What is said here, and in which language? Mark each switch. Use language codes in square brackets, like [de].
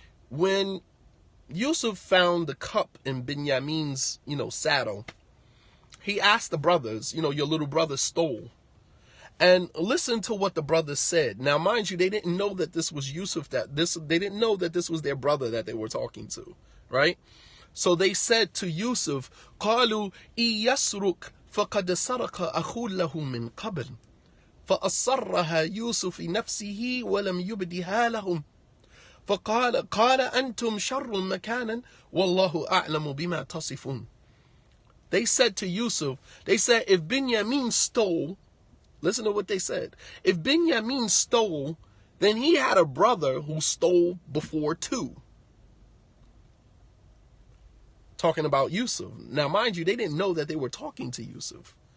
[en] When Yusuf found the cup in Binyamin's, saddle, he asked the brothers, your little brother stole. And listen to what the brothers said. Now, mind you, they didn't know that this was Yusuf, they didn't know that this was their brother that they were talking to, right? So they said to Yusuf, [ar] قالوا إن يسرق فقد سرق أخو له من قبل فأصرها يوسف في نفسه ولم يبدها لهم فقال أنتم شر مكانا والله أعلم بما تصفون. [en] They said to Yusuf, they said, if Binyamin stole, listen to what they said. If Binyamin stole, then he had a brother who stole before too. Talking about Yusuf. Now, mind you, they didn't know that they were talking to Yusuf.